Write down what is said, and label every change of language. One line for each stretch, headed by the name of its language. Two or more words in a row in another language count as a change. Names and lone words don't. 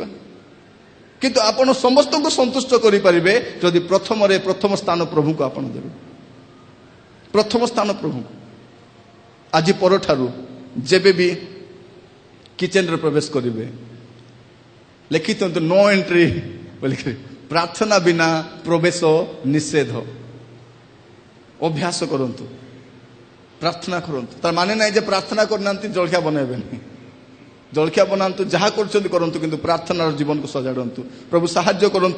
Odia: କିନ୍ତୁ ଆପଣ ସମସ୍ତଙ୍କୁ ସନ୍ତୁଷ୍ଟ କରିପାରିବେ ଯଦି ପ୍ରଥମ ସ୍ଥାନ ପ୍ରଭୁଙ୍କୁ ଆପଣ ଦେବେ। ପ୍ରଥମ ସ୍ଥାନ ପ୍ରଭୁଙ୍କୁ। ଆଜି ପରଠାରୁ ଯେବେ ବି କିଚେନରେ ପ୍ରବେଶ କରିବେ ଲେଖିଥାନ୍ତୁ
English: no entry
Odia: बोलिकर, ପ୍ରାର୍ଥନା ବିନା ପ୍ରବେଶ ନିଷେଧ। ଅଭ୍ୟାସ କରନ୍ତୁ, ପ୍ରାର୍ଥନା କରନ୍ତୁ। ତାର ମାନେ ନାହିଁ ଯେ ପ୍ରାର୍ଥନା କରିନାହାନ୍ତି ଜଳଖିଆ ବନେଇବେନି। ଜଳଖିଆ ବନାନ୍ତୁ, ଯାହା କରୁଛନ୍ତି କରନ୍ତୁ, କିନ୍ତୁ ପ୍ରାର୍ଥନାର ଜୀବନକୁ ସଜାଡ଼ନ୍ତୁ। ପ୍ରଭୁ ସାହାଯ୍ୟ କରନ୍ତୁ।